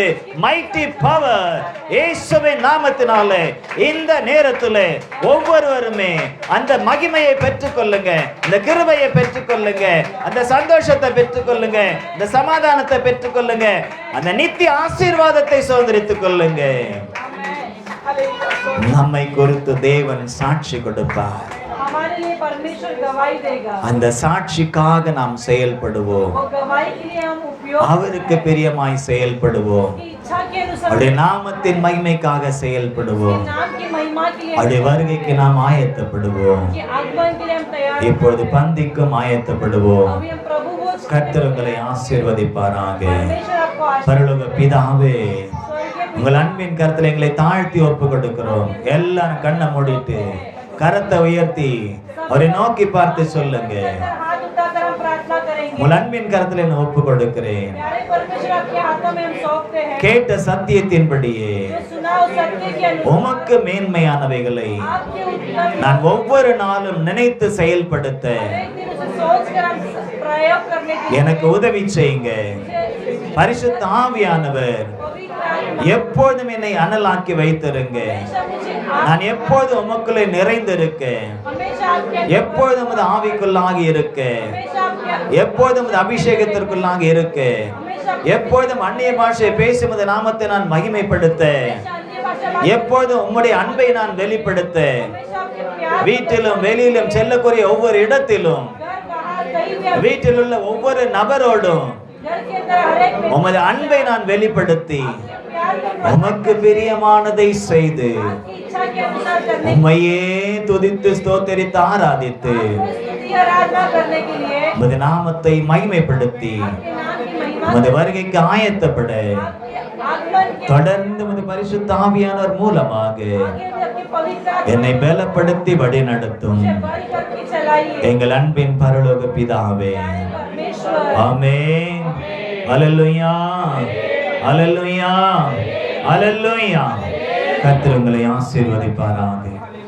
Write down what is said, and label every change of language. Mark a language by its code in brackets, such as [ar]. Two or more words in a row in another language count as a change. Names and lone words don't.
[en] mighty power [ta] இயேசுவின் நாமத்தினாலே இந்த நேரத்திலே ஒவ்வொருவருமே அந்த மகிமையை பெற்றுக்கொள்ளுங்க, இந்த கிருபையை பெற்றுக்கொள்ளுங்க, அந்த சந்தோஷத்தை பெற்றுக்கொள்ளுங்க, இந்த சமாதானத்தை பெற்றுக்கொள்ளுங்க, அந்த நித்திய ஆசீர்வாதத்தை சுதந்திரித்துக் கொள்ளுங்க. நம்மை குறித்து தேவன் சாட்சி கொடுப்பார், [hi] हमारे लिए परमेश्वर गवाही देगा, [ta] அந்த சாட்சிக்காக நாம் செயல்படுவோம், [hi] वो गवाही के लिए हम उपयोग [ta] அவருக்கு பிரியமாய் செயல்படுவோம், [hi] की इच्छा के अनुसार [ta] அவருடைய நாமத்தின் மகிமைக்காக செயல்படுவோம், [hi] नाम की महिमा के लिए [ta] அவருடைய வருகைக்கு நாம் ஆயத்தப்படுவோம். [hi] के आगमन के लिए हम तैयार [ta] இப்பொழுது பந்திக்கும் ஆயத்தப்படுவோம். [hi] अभी हम प्रभु भोज [ta] கர்த்தர் உங்களை ஆசீர்வதிப்பாராக. [hi] परमेश्वर आपको आशीष [ta] பரலோக பிதாவே, [hi] स्वर्गीय [ta] உங்கள் அன்பின் கருத்துல எங்களை தாழ்த்தி ஒப்பு கொடுக்கிறோம். எல்லாரும் கண்ணை மூடிட்டு கரத்தை உயர்த்தி அவரை நோக்கி பார்த்து சொல்லுங்க, [hi] पिता, हाथ उठाकर हम प्रार्थना करेंगे। [ta] உங்கள் அன்பின் கருத்துல நான் ஒப்பு கொடுக்கிறேன். [hi] प्यारे परमेश्वर आपके हाथों में हम सौंपते हैं, [ta] கேட்ட சத்தியத்தின்படியே [hi] जो सुना उस सत्य के अनुसार [ta] உமக்கு மேன்மையானவைகளை [hi] आपके उत्तम [ta] நான் ஒவ்வொரு நாளும் நினைத்து செயல்படுத்த [hi] एक दिन उसे सोचकर हम प्रयोग करने के लिए [ta] எனக்கு உதவி செய்யுங்க. பரிசுத்த ஆவியானவர் [hi] पवित्र आत्मा [ta] எப்போதும் என்னை அனலாக்கி வைத்திருங்க. [hi] हमेशा मुझे [ta] நான் எப்போதும் உமக்குள்ளே நிறைந்திருக்க, [hi] हमेशा आपके [ta] எப்போதும் அது ஆவிக்குள்ளாகி இருக்க, [hi] हमेशा आपके [ta] எப்போதும் அது அபிஷேகத்திற்குள்ளாக இருக்க, எப்போதும் அந்நிய பாஷை பேசும் அந்த நாமத்தை நான் மகிமைப்படுத்த, [hi] अन्य भाषा [ta] எப்போதும் உம்முடைய அன்பை நான் வெளிப்படுத்த, [hi] हमेशा आपके प्यार [ta] வீட்டிலும் வெளியிலும் செல்லக்கூடிய ஒவ்வொரு இடத்திலும், [hi] घर बाहर कहीं भी [ta] வீட்டில் உள்ள ஒவ்வொரு நபரோடும் [hi] घर के अंदर हर एक में [ta] உமது அன்பை நான் வெளிப்படுத்தி [hi] प्यार को [ta] உமக்கு பிரியமானதை செய்து [hi] आपकी इच्छा के अनुसार करने [ta] உம்மையே துதித்து ஸ்தோத்தரித்து ஆராதித்து [hi] स्तुति आराधना करने के लिए [ta] உமது நாமத்தை மகிமைப்படுத்தி [hi] आपके नाम की महिमा [ta] உமது வருகைக்கு ஆயத்தப்பட [hi] आपके आगमन के [ta] தொடர்ந்து உமது பரிசுத்த ஆவியானவர் மூலமாக [hi] आगे भी आपके पवित्र आत्मा [ta] என்னை பலப்படுத்தி வழி நடத்தும் [hi] से बढ़ करके चलाइए। [ta] எங்கள் அன்பின் பரலோக பிதாவே, [hi] परमेश्वर [ta] ஆமென். அல்லேலூயா, அல்லேலூயா, அல்லேலூயா. கர்த்தர் உங்களை ஆசீர்வதிப்பாராக.